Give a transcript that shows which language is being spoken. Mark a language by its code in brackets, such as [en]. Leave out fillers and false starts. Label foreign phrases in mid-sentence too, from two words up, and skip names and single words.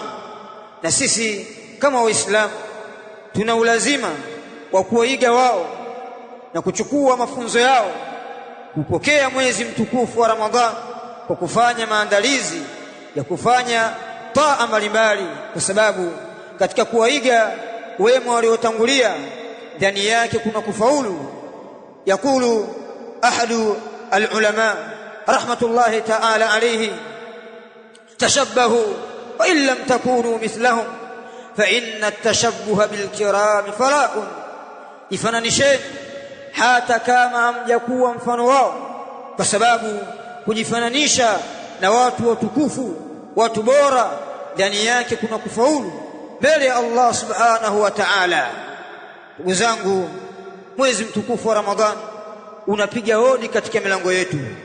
[sw] Na sisi kama waislamu tuna ulazima wa kuiga wao na kuchukua mafunzo yao kupokea mwezi mtukufu wa Ramadhani kwa kufanya maandalizi ya kufanya taa mbalimbali, kwa sababu katika kuwaiga wema waliotangulia ndani yake kuna kufaulu. [ar] يقول أحد العلماء رحمة الله تعالى عليه تشبهوا وإن لم تكونوا مثلهم فإن التشبه بالكرام فلاح, [sw] ifananisheni hata kama hamjakuwa mfano wao, kwa sababu kujifananisha na watu watukufu, watu bora, ndani yake kuna kufaulu mbele ya Allah [ar] سبحانه وتعالى. [sw] Ndugu zangu, mwezi mtukufu wa Ramadhani unapiga hodi katika milango yetu.